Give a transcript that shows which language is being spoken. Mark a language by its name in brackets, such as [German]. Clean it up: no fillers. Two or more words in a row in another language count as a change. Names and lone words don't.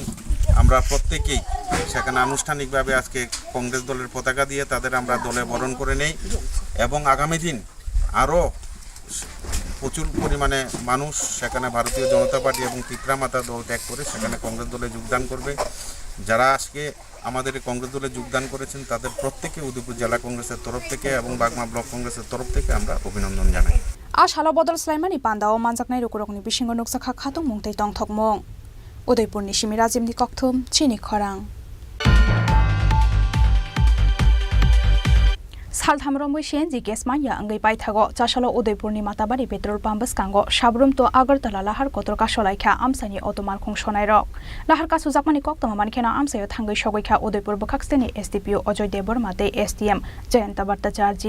[Bangla] আমরা প্রত্যেকেই সেখানে আনুষ্ঠানিকভাবে আজকে কংগ্রেস দলের পতাকা দিয়ে তাদের আমরা দলে বরণ করে নেই এবং আগামী দিন আরও প্রচুর পরিমাণে মানুষ সেখানে ভারতীয় জনতা পার্টি এবং তিপ্রামাতা দল ত্যাগ করে সেখানে কংগ্রেস দলে যোগদান করবে. যারা আজকে আমাদের কংগ্রেস দলে যোগদান করেছেন তাদের প্রত্যেকে উদয়পুর জেলা কংগ্রেসের তরফ থেকে এবং বাগমা ব্লক কংগ্রেসের তরফ থেকে আমরা অভিনন্দন জানাই. [Kok Borok] आशालो बदल स्लाइमानि पान्दाव मानजाकनाय रोकरकनि बिसिंग नक्साखा खाथं मुंथै तंथकमं. उदयपुरनि सिमि राजिमनि ककथुम चिनि खरां. सालथामरमै CNG गेस माया अंगै पाइथागो चासालो उदयपुरनि माताबारि पेट्रोल पाम्प बसकांगो साब्रुम तो आगरतला लाहार कतरका सलायखा आमसानि अटोमाल खुंसनाय रक लाहार कासु जाकमानि कक्तमा मानखेना आमसायो थांगै सगैखा उदयपुर बखाक्सतेनि SDPO अजय देबरमाते STM जयंत भट्टाचार्य.